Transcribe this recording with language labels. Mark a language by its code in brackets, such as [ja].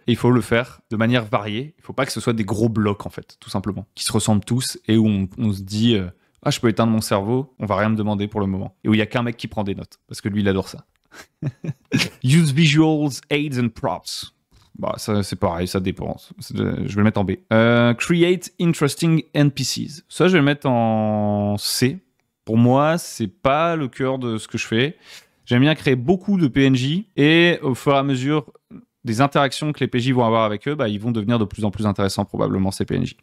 [fr] Et il faut le faire de manière variée. Il ne faut pas que ce soit des gros blocs, en fait, tout simplement, qui se ressemblent tous et où on se dit « Ah, je peux éteindre mon cerveau, on va rien me demander pour le moment. » Et où il n'y a qu'un mec qui prend des notes, parce que lui, il adore ça. [en] Use visuals, aids and props. [fr] Bah, ça, c'est pareil, ça dépend. Je vais le mettre en B. [en] Create interesting NPCs. [fr] Ça, je vais le mettre en C. Pour moi, c'est pas le cœur de ce que je fais. J'aime bien créer beaucoup de PNJ et au fur et à mesure des interactions que les PJ vont avoir avec eux, bah, ils vont devenir de plus en plus intéressants probablement ces PNJ.